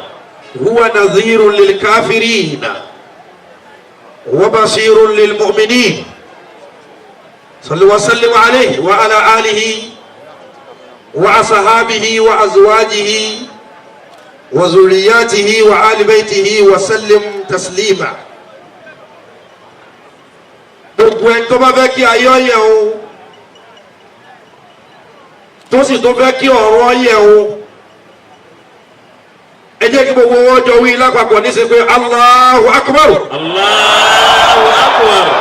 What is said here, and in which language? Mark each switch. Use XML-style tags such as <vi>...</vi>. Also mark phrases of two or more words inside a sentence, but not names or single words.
<ar>هو نذير للكافرين وبصير للمؤمنين. صلوا وسلم عليه وعلى آله وأصحابه وأزواجه وذرياته وآل بيته وسلم تسليما.</ar> <yo>gbogbo ẹni tó bá fẹ́ kí ayé ọ̀yẹ̀ o tó sì tó fẹ́ kí ọ̀rọ̀ ọ̀yẹ̀ o ẹ jẹ́ kí gbogbo wọn jọ wí lápapọ̀ ní sẹ́ pé</yo> <ar>الله أكبر. الله أكبر.</ar>